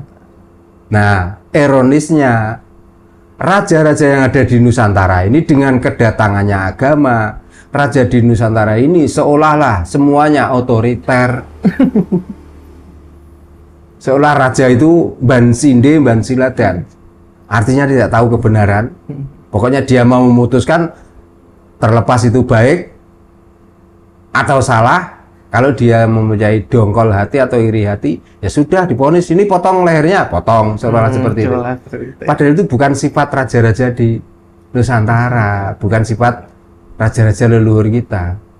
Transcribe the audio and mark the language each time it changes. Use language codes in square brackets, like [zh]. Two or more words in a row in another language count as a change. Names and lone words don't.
[id] Nah, ironisnya raja-raja yang ada di Nusantara ini dengan kedatangannya agama, raja di Nusantara ini seolah-olah semuanya otoriter. Seolah raja itu ban sinde, ban siladan. Artinya tidak tahu kebenaran. Pokoknya dia mau memutuskan terlepas itu baik atau salah. Kalau dia mempunyai dongkol hati atau iri hati, ya sudah divonis, ini potong lehernya, potong, seolah seperti itu. Padahal itu bukan sifat raja-raja di Nusantara, bukan sifat raja-raja leluhur kita.